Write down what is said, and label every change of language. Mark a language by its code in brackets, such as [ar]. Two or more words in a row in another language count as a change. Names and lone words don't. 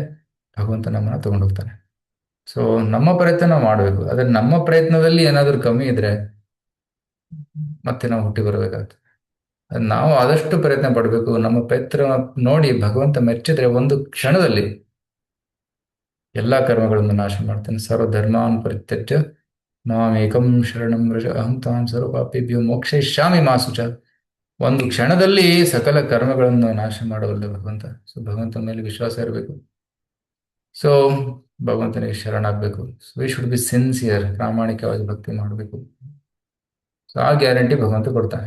[kn] ಭಗವಂತ ನಮ್ಮನ್ನ ತಗೊಂಡೋಗ್ತಾನೆ. ಸೊ ನಮ್ಮ ಪ್ರಯತ್ನ ನಾವು ಮಾಡಬೇಕು. ಆದ್ರೆ ನಮ್ಮ ಪ್ರಯತ್ನದಲ್ಲಿ ಏನಾದರೂ ಕಮ್ಮಿ ಇದ್ರೆ ಮತ್ತೆ ನಾವು ಹುಟ್ಟಿ ಬರಬೇಕಾಗ್ತದೆ. ನಾವು ಆದಷ್ಟು ಪ್ರಯತ್ನ ಪಡಬೇಕು. ನಮ್ಮ ಪ್ರಯತ್ನ ನೋಡಿ ಭಗವಂತ ಮೆಚ್ಚಿದ್ರೆ ಒಂದು ಕ್ಷಣದಲ್ಲಿ ಎಲ್ಲ ಕರ್ಮಗಳನ್ನು ನಾಶ ಮಾಡ್ತೇನೆ. [sa] ಸರ್ವಧರ್ಮಾನ್ ಪರಿತ್ಯಜ್ಯ ಮಾಮೇಕಂ ಶರಣಂ ವ್ರಜ ಅಹಂ ತಾಂ ಸರ್ವಪಾಪೇಭ್ಯೋ ಮೋಕ್ಷಯಿಷ್ಯಾಮಿ ಮಾ ಶುಚ. [kn] ಒಂದು ಕ್ಷಣದಲ್ಲಿ ಸಕಲ ಕರ್ಮಗಳನ್ನು ನಾಶ ಮಾಡಬಲ್ಲ ಭಗವಂತ. ಸೊ ಭಗವಂತನ ಮೇಲೆ ವಿಶ್ವಾಸ ಇರಬೇಕು. ಸೊ ಭಗವಂತನಿಗೆ ಶರಣಾಗಬೇಕು. [en] so we should be sincere, [kn] ಪ್ರಾಮಾಣಿಕವಾಗಿ ಭಕ್ತಿ ಮಾಡಬೇಕು. ಸೊ ಆ ಗ್ಯಾರಂಟಿ ಭಗವಂತ ಕೊಡ್ತಾನೆ.